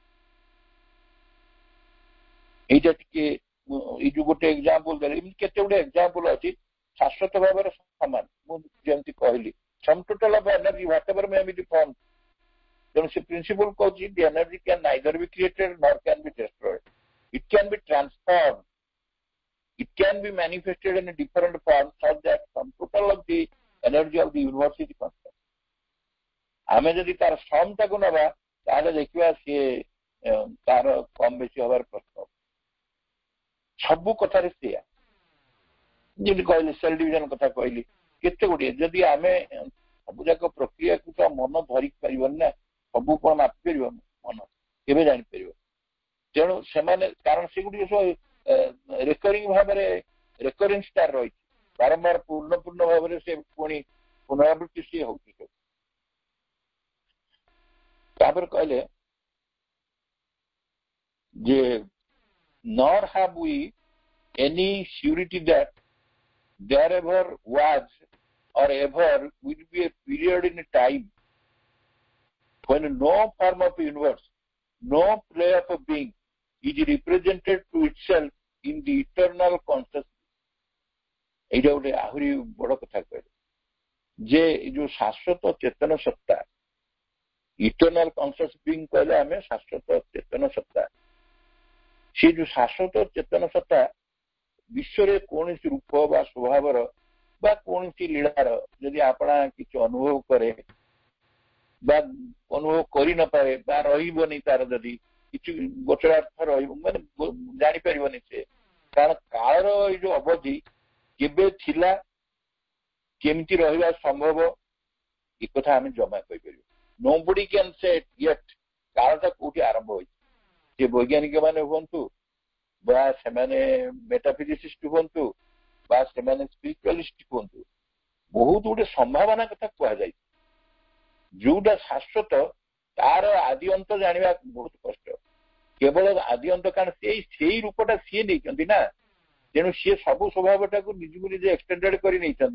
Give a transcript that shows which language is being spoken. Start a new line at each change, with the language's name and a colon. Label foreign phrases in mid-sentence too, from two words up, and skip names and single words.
Odia: এইটা ଟିକେ ଏଇ ଯୋଉ ଗୋଟେ ଏକ୍ସାମ୍ପଲ ଦେଲେ ଏମିତି କେତେ ଗୁଡେ ଏକ୍ସାମ୍ପଲ ଅଛି ଶାଶ୍ୱତ ଭାବରେ ସମାନ ମୁଁ ଯେମିତି କହିଲି
English: sum total of energy what ever may be the form
Odia: ତେଣୁ ସେ ପ୍ରିନ୍ସିପଲ
English: କହୁଛି the energy can neither be created nor can be destroyed it can be transform it can be manifested in a different form such that sum total of the energy of the universe is constant
Odia: ଆମେ ଯଦି ତାର ସମ୍ ଟାକୁ ନେବା ତାହେଲେ ଦେଖିବା ସିଏ ତାର କମ ବେଶୀ ହବାର ପ୍ରଶ୍ନ ସବୁ କଥାରେ ସେଇଆ ଯେମିତି କହିଲି
English: cell division
Odia: କଥା କହିଲି କେତେ ଗୁଡ଼ିଏ ଯଦି ଆମେ ସବୁ ଯାକ ପ୍ରକ୍ରିୟାକୁ ତ ମନ ଧରି ପାରିବନି ନା ସବୁ କଣ ମାପି ପାରିବ ମନ କେବେ ଜାଣିପାରିବ ତେଣୁ ସେମାନେ କାରଣ ସେଗୁଡ଼ିକ ସବୁ ରେକରିଂ ଭାବରେ ରେକରେନ୍ସ ତାର ରହିଛି, ବାରମ୍ବାର ପୂର୍ଣ୍ଣ ପୂର୍ଣ୍ଣ ଭାବରେ ସେ ପୁଣି ପୁନରାବୃତ୍ତି ସିଏ ହଉଛି। ତାପରେ କହିଲେ ଯେ
English: nor have we any surety that there ever was or ever will be a period in time when no form of universe, no play of a being is represented to itself in the eternal consciousness.
Odia: এইটা ଗୋଟେ ଆହୁରି ବଡ କଥା କହିଲେ ଯେ ଏଇ ଯୋଉ ଶାଶ୍ୱତ ଚେତନ ସତ୍ତା,
English: eternal conscious being
Odia: କହିଲେ ଆମେ ଶାଶ୍ୱତ ଚେତନ ସତ୍ତା, ସେ ଯୋଉ ଶାଶ୍ୱତ ଚେତନ ସତ୍ତା ବିଶ୍ୱରେ କୌଣସି ରୂପ ବା ସ୍ୱଭାବର ବା କୌଣସି ଲୀଳାର ଯଦି ଆପଣା କିଛି ଅନୁଭବ କରେ ବା ଅନୁଭବ କରିନପାରେ ବା ରହିବନି, ତାର ଯଦି କିଛି ଗୋଚରାର୍ଥ ରହିବ ମାନେ ଜାଣିପାରିବନି ସେ, କାରଣ କାଳର ଏଇ ଯୋଉ ଅବଧି କେବେ ଥିଲା, କେମିତି ରହିବା ସମ୍ଭବ, ଏ କଥା ଆମେ ଜମା କହିପାରିବୁ।
English: nobody can say yet
Odia: କାଳଟା କୋଉଠି ଆରମ୍ଭ ହୋଇଛି। ସେ ବୈଜ୍ଞାନିକ ମାନେ ହୁଅନ୍ତୁ ବା ସେମାନେ ମେଟାଫିଜିସିଷ୍ଟ ହୁଅନ୍ତୁ ବା ସେମାନେ ସ୍ପିରିଚୁଆଲିଷ୍ଟ ହୁଅନ୍ତୁ, ବହୁତ ଗୋଟେ ସମ୍ଭାବନା କଥା କୁହାଯାଇଛି। ଯୋଉଟା ଶାଶ୍ୱତ ତାର ଆଦି ଅନ୍ତ ଜାଣିବା ବହୁତ କଷ୍ଟ, କେବଳ ଆଦି ଅନ୍ତ, କାରଣ ସେଇ ରୂପଟା ସିଏ ନେଇଛନ୍ତି ନା, ତେଣୁ ସିଏ ସବୁ ସ୍ୱଭାବଟାକୁ ନିଜକୁ ନିଜେ ଏକ୍ସଟେଣ୍ଡେଡ କରି ନେଇଛନ୍ତି।